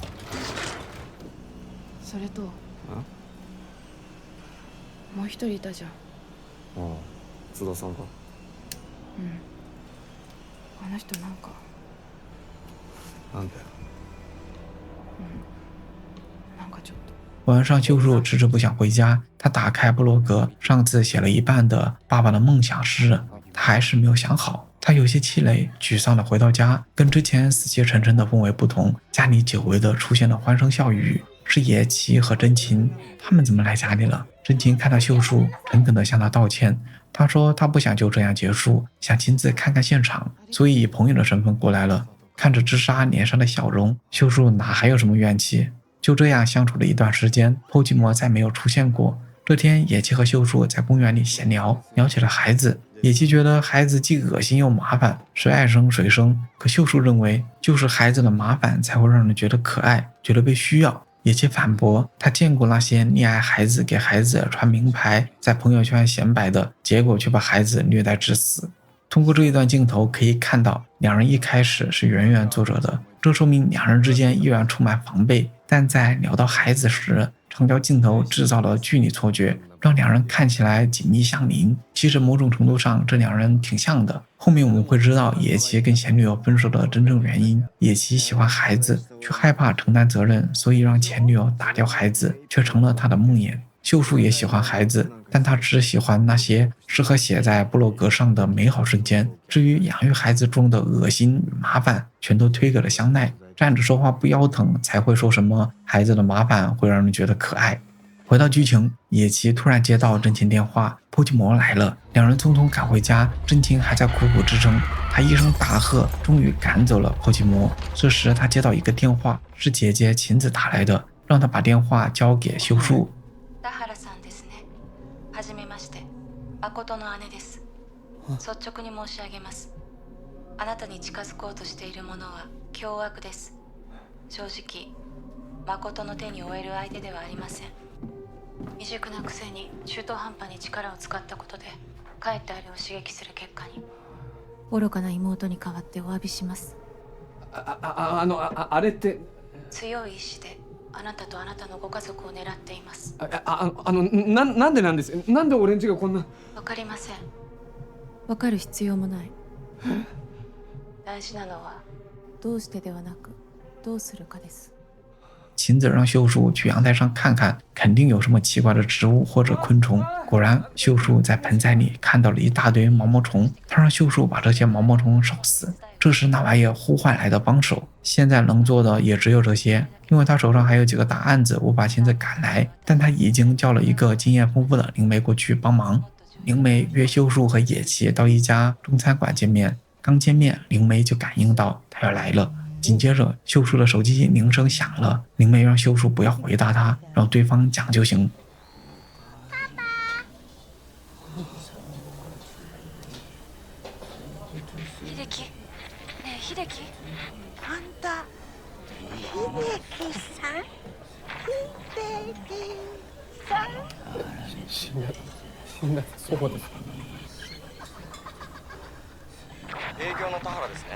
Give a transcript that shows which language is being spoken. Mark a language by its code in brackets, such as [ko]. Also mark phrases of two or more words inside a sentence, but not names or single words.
[ja] それともう一人いたじゃん。ああ、津田さんか。うん。あの人なんか。なんだよ。なんかちょっと。 [zh] 晚上秀樹遲遲不想回家，他打開部落格，上次寫了一半的爸爸的夢想詩，他還是沒有想好。他有些氣餒，沮喪地回到家，跟之前死氣沉沉的氛圍不同，家裡久違的出現了歡聲笑語，是野崎和真琴，他們怎麼來家裡了？真琴看到秀樹，誠懇地向他道歉。他說他不想就這樣結束，想親自看看現場，所以以朋友的身份過來了。看着知沙臉上的笑容，秀樹哪還有什麼怨氣？就這樣相處了一段時間，波吉摩再沒有出現過。這天，野崎和秀樹在公園裡閒聊，聊起了孩子。野崎覺得孩子既噁心又麻煩，誰愛生誰生。可秀樹認為，就是孩子的麻煩才會讓人覺得可愛，覺得被需要。野崎反駁，他見過那些溺愛孩子、給孩子穿名牌、在朋友圈顯擺的，結果卻把孩子虐待致死。通過這一段鏡頭可以看到，兩人一開始是遠遠坐着的，這說明兩人之間依然充滿防備。但在聊到孩子時，長焦鏡頭製造了距離錯覺，讓兩人看起來緊密相鄰。其實某種程度上，這兩人挺像的。後面我們會知道野崎跟前女友分手的真正原因。野崎喜歡孩子，卻害怕承擔責任，所以讓前女友打掉孩子，卻成了他的夢魘。秀樹也喜歡孩子，但他只喜歡那些適合寫在部落格上的美好瞬間。至於養育孩子中的噁心與麻煩，全都推給了香奈。站着說話不腰疼，才會說什麼孩子的麻煩會讓人覺得可愛。回到劇情，野崎突然接到真琴電話，波吉摩來了，兩人匆匆趕回家，真琴還在苦苦支撐，他一聲大喝，終於趕走了波吉摩。這時他接到一個電話，是姐姐琴子打來的，讓他把電話交給秀樹。 [ja] 田原さんですね。はじめまして。誠の姉です。率直に申し上げます。あなたに近づこうとしているものは凶悪です。正直、誠の手に負える相手ではありません。未熟なくせに中途半端に力を使ったことで、かえってあれを刺激する結果に。愚かな妹に代わってお詫びします。あれって。強い意志であなたとあなたのご家族を狙っています。なんでなんです？なんで俺んちがこんな。わかりません。わかる必要もない。大事なのはどうしてではなくどうするかです。 [zh] 秦子讓秀树去陽台上看看，肯定有什麼奇怪的植物或者昆蟲。果然，秀樹在盆栽裡看到了一大堆毛毛蟲，他讓秀樹把這些毛毛蟲燒死。這時那玩意呼喚來的幫手，現在能做的也只有這些，因為他手上還有幾個大案子，無法親自趕來。但他已經叫了一個經驗豐富的靈媒過去幫忙。靈媒約秀樹和野崎到一家中餐館見面，剛見面，靈媒就感應到他要來了。緊接着，秀樹的手機鈴聲響了，靈媒讓秀樹不要回答他，讓對方講就行。爸爸。 [ja] 秀樹、ねえ秀樹、あんた、秀樹さん、秀樹さん。死んだ、そうです。営業の田原ですね。